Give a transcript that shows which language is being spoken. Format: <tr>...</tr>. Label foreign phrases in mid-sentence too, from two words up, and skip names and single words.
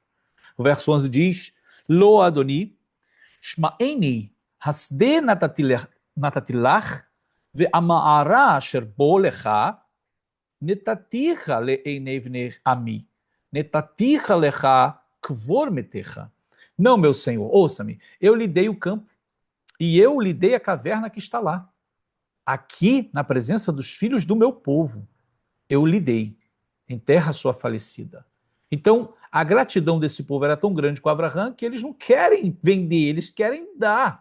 <pt>O verso 11 diz:</pt> <he>לא אדני, שמעני, השדה נתתי לך, והמערה אשר בו לך, נתתיה לעיני בני עמי, נתתיה לך קבר מתך.</he> <pt>Não, meu Senhor, ouça-me, eu lhe dei o campo, e eu lhe dei a caverna que está lá. Aqui, na presença dos filhos do meu povo, eu lhe dei, em terra sua falecida. Então, a gratidão desse povo era tão grande com Abraão que eles não querem vender, eles querem dar.</pt>